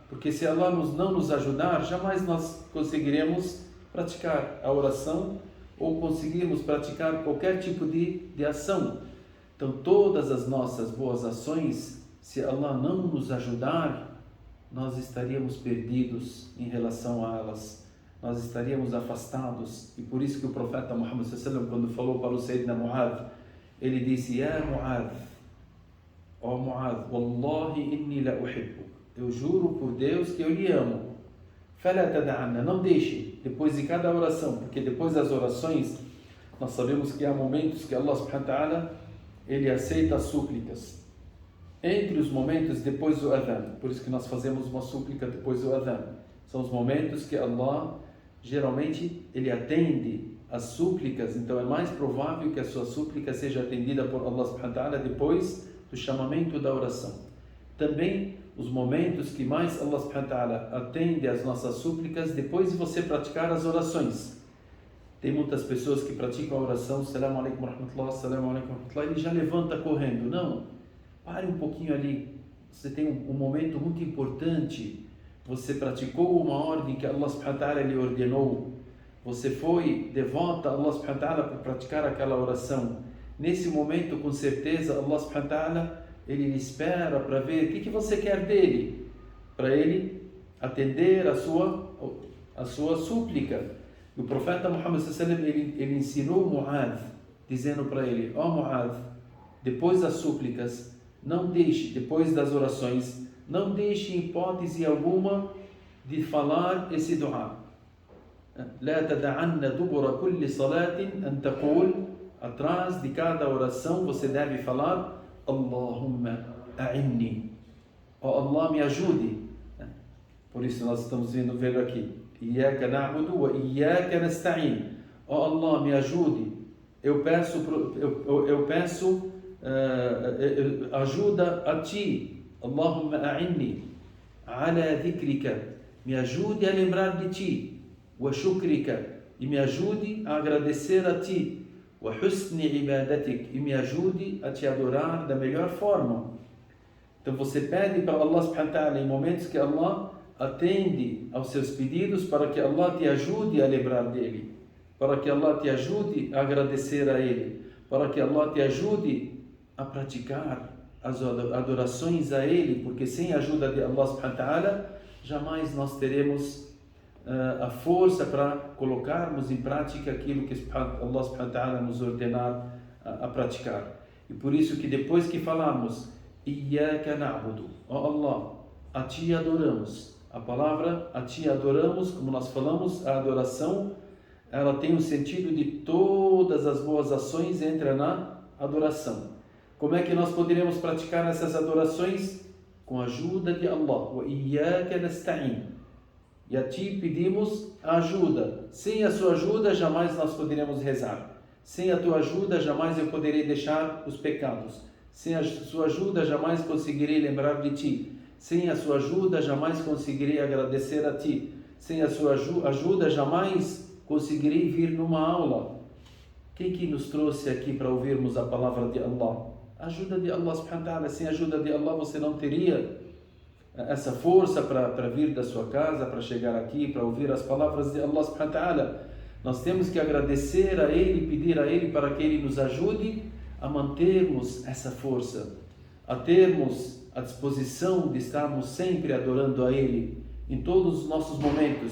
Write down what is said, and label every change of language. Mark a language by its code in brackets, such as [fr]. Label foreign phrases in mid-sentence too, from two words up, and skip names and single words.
[pt] Porque se Allah não nos ajudar, jamais nós conseguiremos praticar a oração ou conseguirmos praticar qualquer tipo de ação. Então, todas as nossas boas ações, se Allah não nos ajudar, nós estaríamos perdidos em relação a elas. Nós estaríamos afastados. E por isso que o profeta Muhammad [ar] صلى الله عليه وسلم, [pt] quando falou para o Sayyidina Mu'adh, ele disse, [ar] يا معاذ, ó Mu'adh, والله إني لأحب. [pt] Eu juro por Deus que eu lhe amo. [ar] فلا تدعن, [pt] não deixe, depois de cada oração, porque depois das orações, nós sabemos que há momentos que Allah [ar] سبحانه وتعالى, [pt] Ele aceita as súplicas. Entre os momentos depois do adhan, por isso que nós fazemos uma súplica depois do adhan, são os momentos que Allah, geralmente, Ele atende as súplicas, então é mais provável que a sua súplica seja atendida por Allah [ar] سبحانه وتعالى [pt] depois do chamamento da oração. Também os momentos que mais Allah [ar] سبحانه وتعالى [pt] atende às nossas súplicas depois de você praticar as orações. Tem muitas pessoas que praticam a oração, [ar] السلام عليكم ورحمة الله، السلام عليكم ورحمة الله, [pt] ele já levanta correndo. Não, pare um pouquinho ali. Você tem um momento muito importante. Você praticou uma ordem que Allah [ar] سبحانه وتعالى [pt] lhe ordenou. Você foi devota a Allah [ar] سبحانه وتعالى [pt] para praticar aquela oração. Nesse momento, com certeza, [ar] الله سبحانه وتعالى, [pt] Ele lhe espera para ver o que você quer dele, para Ele atender a sua súplica. E o profeta Muhammad [ar] صلى الله عليه وسلم, [pt] ele ensinou Mu'adh, dizendo para ele: ó Mu'adh, depois das súplicas, não deixe, depois das orações, não deixe hipótese alguma de falar esse dua. [ar] لا تدعن دبر كل صلاة أن تقول, [pt] atrás de cada oração você deve falar: [ar] اللهم أعني, [pt] ó Allah, me ajude. Por isso nós estamos vendo aqui: [ar] إياك نعبد وإياك نستعين. [pt] Ó Allah, me ajude. Eu peço ajuda a ti. [ar] اللهم أعني على ذكرك, [pt] me ajude a lembrar de ti. [ar] وشكرك, [pt] e me ajude a agradecer a ti. [ar] وحسن عبادتك, [pt] e me ajude a te adorar da melhor forma. Então você pede para Allah [ar] سبحانه وتعالى [pt] em momentos que Allah atende aos seus pedidos, para que Allah te ajude a lembrar dele, para que Allah te ajude a agradecer a ele, para que Allah te ajude a praticar as adorações a ele, porque sem a ajuda de Allah [ar] سبحانه وتعالى [pt] jamais nós teremos a força para colocarmos em prática aquilo que Allah [ar] سبحانه وتعالى [pt] nos ordenar a praticar. E por isso que depois que falamos [ar] إياك نعبد, [pt] ó Allah, a ti adoramos. A palavra a ti adoramos, como nós falamos, a adoração, ela tem o sentido de todas as boas ações entra na adoração. Como é que nós poderíamos praticar essas adorações? Com a ajuda de Allah. [ar] وإياك نستعين. [pt] E a ti pedimos a ajuda. Sem a sua ajuda jamais nós poderíamos rezar. Sem a tua ajuda jamais eu poderei deixar os pecados. Sem a sua ajuda jamais conseguirei lembrar de ti. Sem a sua ajuda jamais conseguirei agradecer a ti. Sem a sua ajuda jamais conseguirei vir numa aula. Quem que nos trouxe aqui para ouvirmos a palavra de Allah? A ajuda de Allah [ar] سبحانه وتعالى. [pt] Sem a ajuda de Allah você não teria essa força para vir da sua casa, para chegar aqui, para ouvir as palavras de Allah [ar] سبحانه وتعالى. [pt] Nós temos que agradecer a Ele, pedir a Ele para que Ele nos ajude a mantermos essa força, a termos a disposição de estarmos sempre adorando a Ele em todos os nossos momentos.